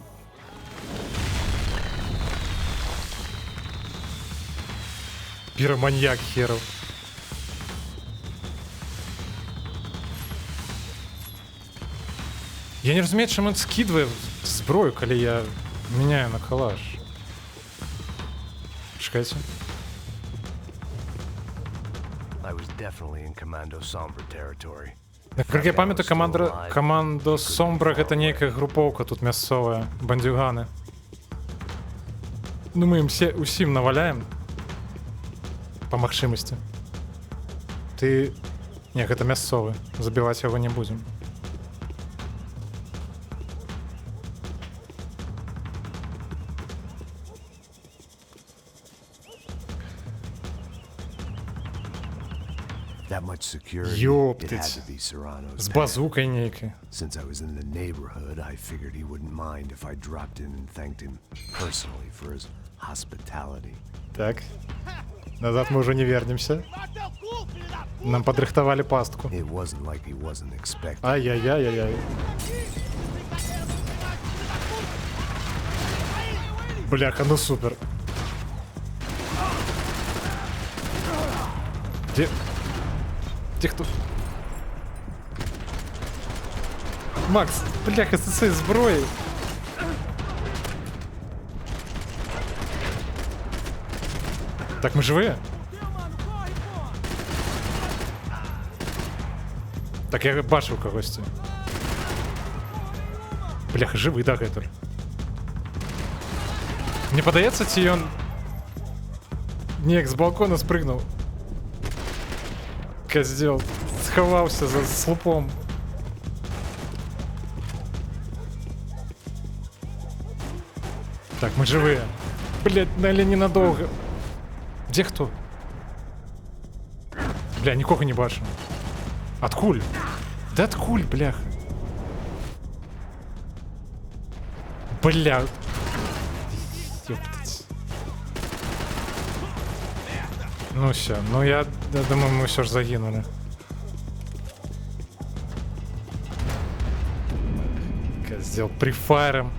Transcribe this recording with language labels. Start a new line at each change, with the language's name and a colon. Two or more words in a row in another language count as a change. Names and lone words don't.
Russian: Піраманьяк херов.
Belarusian: Я не разумею, чым ён скидывае зброю, калі я меняю на калаш.
Ukrainian: Чекайте.
Belarusian: Как я памятаю, команда Сомбра гэта нейкая групоўка тут мясцовая, бандюганы. Ну мы ім усім наваляем па магчымасці. Ты... Не, гэта мясцовы, забіваць яго не будзем.
Russian: Ёптыць.
Belarusian: З базукай нейкай.
English: Since I was in the neighborhood, I figured he wouldn't mind if I dropped in and thanked him personally for his hospitality.
Russian: Так. Назад мы уже не вернемся.
Belarusian: Нам подрыхтовали пастку.
English: It wasn't like he wasn't expecting.
Russian: Ай-яй-яй-яй-яй. Бляха, ну супер. Где кто? Макс, бляха, с этой зброей. Так, мы живые?
Ukrainian: Так, я бачу когось. Бляха, живий,
Belarusian: да, Гетер? Мне падаецца, ці ён... Неяк з балкона спрыгнуў. Козел. Сховался за слупом.
Russian: Так, мы живые. Блять, нали ненадолго. Где кто? Бля,
Ukrainian: нікого не бачу. Откуль?
Russian: Да откуль, бляха? Бля. Ёптать. Ну все, ну я думаю, мы все же загинули. Сделал прифайром.